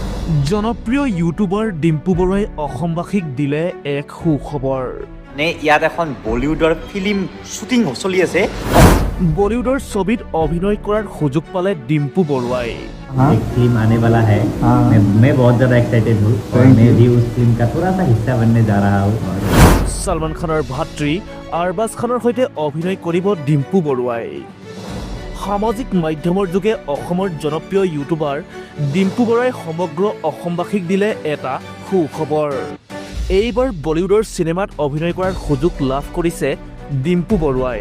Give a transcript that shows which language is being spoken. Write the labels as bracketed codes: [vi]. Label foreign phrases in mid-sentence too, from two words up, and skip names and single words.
[as] জনপ্ৰিয় ইউটিউবাৰ ডিম্পু বৰুৱাই অসমবাসীক দিলে এক সুখবৰ। ইয়াত এখন বলিউডৰ ফিল্ম শ্বুটিং চলি আছে। বলিউডৰ ছবিত অভিনয় কৰাৰ সুযোগ পালে ডিম্পু বৰুৱাই। [hi] एक फिल्म आने वाला है। मैं बहुत ज़्यादा एक्साइटेड हूँ और मैं भी उस फिल्म का थोड़ा सा हिस्सा बनने जा रहा हूँ। [as] सलमान खाনৰ ভাতৃ আৰবাজ খানৰ সৈতে অভিনয় কৰিব ডিম্পু বৰুৱাই। সামাজিক মাধ্যমৰ যোগে অসমৰ জনপ্ৰিয় ইউটিউবাৰ ডিম্পু বৰুৱাই সমগ্ৰ অসমবাসীক দিলে এটা সুখবৰ। এইবাৰ বলিউডৰ চিনেমাত অভিনয় কৰাৰ সুযোগ লাভ কৰিছে ডিম্পু বৰুৱাই।